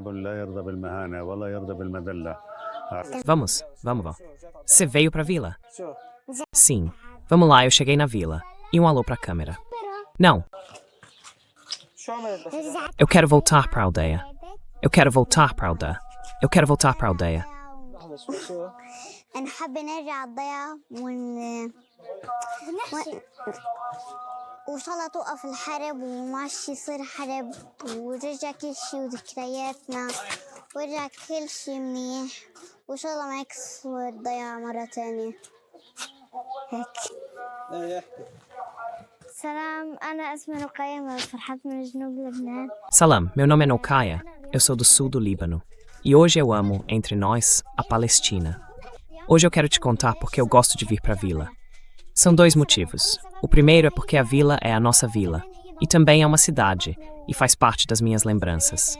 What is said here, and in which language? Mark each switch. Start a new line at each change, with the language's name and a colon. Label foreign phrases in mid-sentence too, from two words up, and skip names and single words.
Portuguese: Vamos. Você veio pra vila? Sim. Vamos lá, eu cheguei na vila. E um alô pra câmera. Não. Eu quero voltar pra aldeia. Eu quero voltar pra aldeia. Eu quero voltar pra aldeia.
Arabic: نحب نرجع الضيعة وإن شاء الله توقف الحرب وما عادش يصير حرب ورجع كل شي وذكرياتنا ورجع كل شي منيح وإن شاء الله ما يكسر الضيعة مرة تانية هيك. سلام أنا اسمي رقية من فرحات من جنوب لبنان.
Portuguese: Salam, meu nome é Nokaya. Eu sou do sul do Líbano. E hoje eu amo, entre nós, a Palestina. Hoje eu quero te contar porque eu gosto de vir pra vila. São 2 motivos. O primeiro é porque a vila é a nossa vila. E também é uma cidade, e faz parte das minhas lembranças.